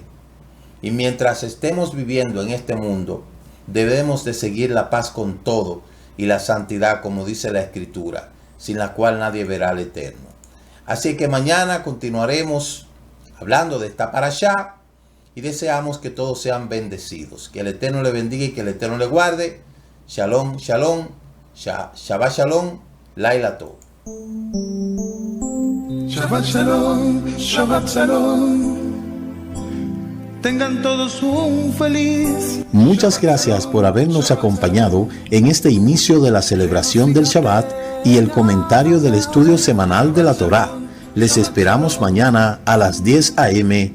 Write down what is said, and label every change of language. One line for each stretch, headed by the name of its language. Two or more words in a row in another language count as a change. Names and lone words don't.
Spanish: Y mientras estemos viviendo en este mundo, debemos de seguir la paz con todo y la santidad, como dice la Escritura, sin la cual nadie verá al Eterno. Así que mañana continuaremos hablando de esta parashá, y deseamos que todos sean bendecidos. Que el Eterno le bendiga y que el Eterno le guarde.
Hebrew: שלום, שלום, שבת שלום, לילה טוב. שבת שלום, שבת שלום.
Spanish: Tengan todos un feliz. Muchas gracias por habernos acompañado en este inicio de la celebración del Shabbat y el comentario del estudio semanal de la Torá. Les esperamos mañana a las 10 a.m.